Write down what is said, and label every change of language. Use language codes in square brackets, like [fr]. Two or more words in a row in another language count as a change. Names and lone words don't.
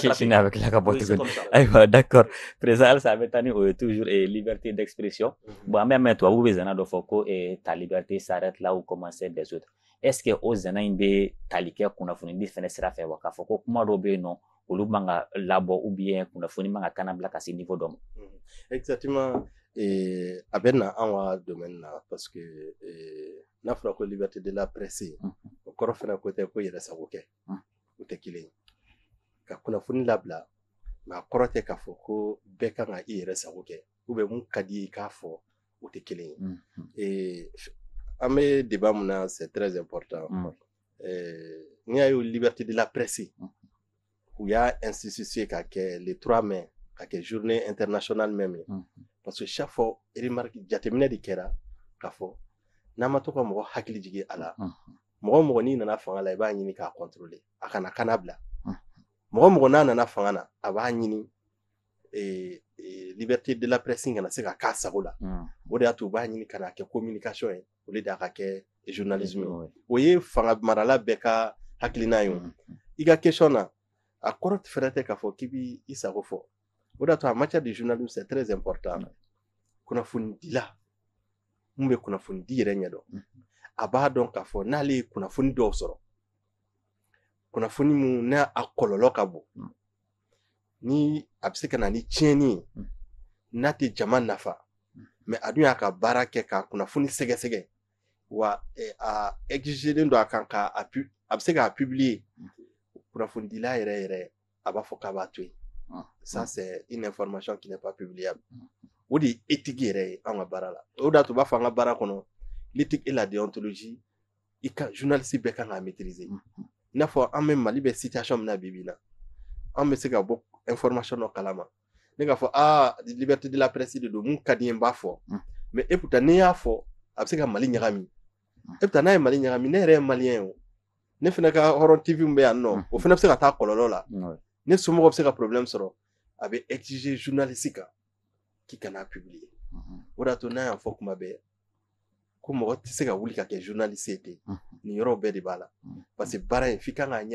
[bm] tila ka bɔ tuguni ayiwa [fr] d'accord président [bm] halisa a bɛ taa ni o ye [fr] toujours liberté d'expression bon [bm] an bɛ mɛn tubabuw bɛ zana dɔ fɔ ko [fr] ta liberté s'arrête là où commence des autres [bm] est ce que o zana in bɛ tali kɛ kunnafoni di fɛnɛ sira fɛ wa k'a fɔ ko kuma dɔw bɛ yen nɔ olu manga labo [fr] ou bien [bm] kunnafoni manga kana bila ka se niveau dɔ ma. [fr] Exactement. [bm] Et a bɛ na an ka domaine na [fr] parce que [bm] n'a fɔra ko [fr] liberté de la presse [bm] o kɔrɔ fana ko tɛ ko yɛrɛ sago kɛ o tɛ kelen ye ka kunnafoni labila mais a kɔrɔ tɛ k'a fɔ ko bɛɛ kan ka i yɛrɛ sago kɛ [fr] ou bien [bm] mun ka di i k'a fɔ o tɛ kelen ye an bɛ débat mun na [fr] c'est très important [bm] n'i y'a ye [fr] liberté de la presse [bm] u y'a institué ka kɛ [fr] le 3 mai [bm] ka kɛ [fr] journée internationale même parce que chaque fois remarque [bm] jateminɛ de kɛra k'a fɔ n'a ma to ka mɔgɔ hakili jigin a la mɔgɔ n'i nana fanga la i b'a ɲini k'a contrôler a kana kana bila mɔgɔ n'a nana fanga na a b'a ɲini [fr] liberté de la presse [bm] kana se ka k'a sago la o de y'a to u b'a ɲini ka na kɛ communication ye o de ka kɛ journalisme o ye fanga marala bɛɛ ka hakilina ye i ka question na a kɔrɔ fɛrɛ tɛ k'a fɔ k'i b'i i sago fɔ o de y'a to [fr] en matière de journalisme c'est très important [bm] kunnafoni dila mun bɛ kunnafoni di yɛrɛ ɲɛdɔn a b'a dɔn k'a fɔ n'ale ye kunnafoni dɔw sɔrɔ kunnafoni mun n'a a kɔlɔlɔ ka bon ni a bɛ se ka na ni tiɲɛni ye n'a tɛ jama nafa mais a dun y'a ka baara kɛ ka kunnafoni sɛgɛsɛgɛ wa a exigeren don a kan ka a bɛ se k'a publier kunnafoni dila yɛrɛ a b'a fɔ k'a b'a to yen [fr] ça c'est une information qui n'est pas publiable [bm] o de ye éthique yɛrɛ ye an ka baara la o de y'a to u b'a fɔ an ka baara kɔnɔ [fr] l'éthique et la déontologie [bm] i ka journaliste bɛɛ kan k'a maîtriser i n'a fɔ an bɛ Mali bɛ situation min na bi bi in na an bɛ se ka bɔ information dɔ kalama ne k'a fɔ [fr] liberté de la presse [bm] de don mun ka di n ye n b'a fɔ [fr] mais et pourtant [bm] n'i y'a fɔ a bɛ se ka Mali ɲagami [fr] et pourtant [bm] n'a ye Mali ɲagami ne yɛrɛ ye malien ye o ne fana ka hɔrɔn TV min bɛ yan nɔ o fana bɛ se ka taa kɔlɔlɔ la ne somɔgɔw bɛ se ka problème sɔrɔ a bɛ exiger journaliste kan k'i kana publier o de y'a to n'a y'a fɔ kuma bɛɛ ko mɔgɔ tɛ se ka wuli ka kɛ journaliste ye ten nin yɔrɔ bɛɛ de b'a la parce que baara in f'i kan k'a